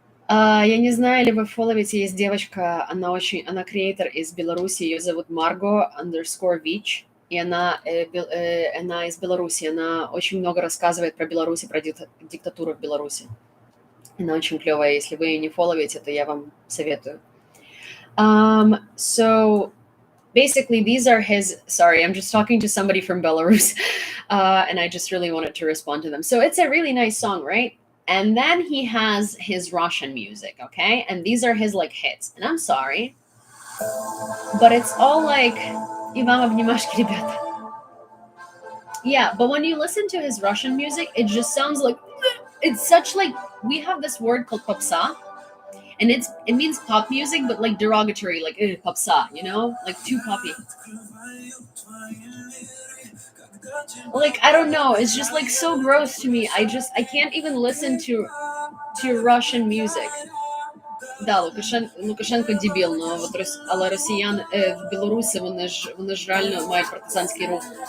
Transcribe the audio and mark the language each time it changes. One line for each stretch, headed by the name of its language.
Russian: Я не знаю, или вы фолловите, есть девочка, она креатор из Беларуси, ее зовут Margo_Vich, и она из Беларуси, она очень много рассказывает про Беларусь и про диктатуру в Беларуси. Она очень клевая, если вы ее не фолловите, то я вам советую.
English: So basically these are sorry, I'm just talking to somebody from Belarus, and I just really wanted to respond to them. So it's a really nice song, right? And then he has his Russian music, okay? And these are his like hits. And I'm sorry, but it's all like
Russian: и вам обнимашки, ребята.
English: Yeah, but when you listen to his Russian music, it just sounds like it's such like we have this word called popsa, and it means pop music, but like derogatory, like popsa, you know, like too poppy. Like I don't know, it's just like so gross to me. I can't even listen to Russian music.
Ukrainian: Да, Лукашенко дебіл, але росіян в Білорусі, вони ж реально мають партизанський рух.